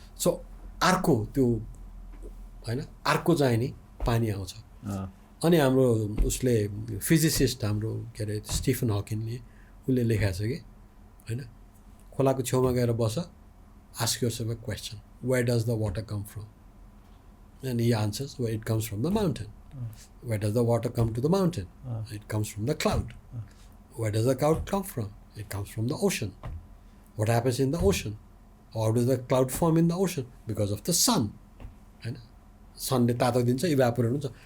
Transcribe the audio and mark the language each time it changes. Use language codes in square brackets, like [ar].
[ne] So अर्को त्यो होइन अर्को चाहिँ नि पानी आउँछ। अनि हाम्रो उसले फिजिसिस्ट हाम्रो के अरे स्टिफन हकिङले उसले लेखाएको छ कि होइन, खोलाको छेउमा गएर बस, [en] ask yourself a question, where does the water come from? And he answers, well, it comes from the mountain. Where does the water come to the mountain? It comes from the cloud. Where does the cloud come from? It comes from the ocean. What happens in the ocean? How does the cloud form in the ocean? Because of the sun. [ne] होइन, सनले तातो दिन्छ, evaporate हुन्छ।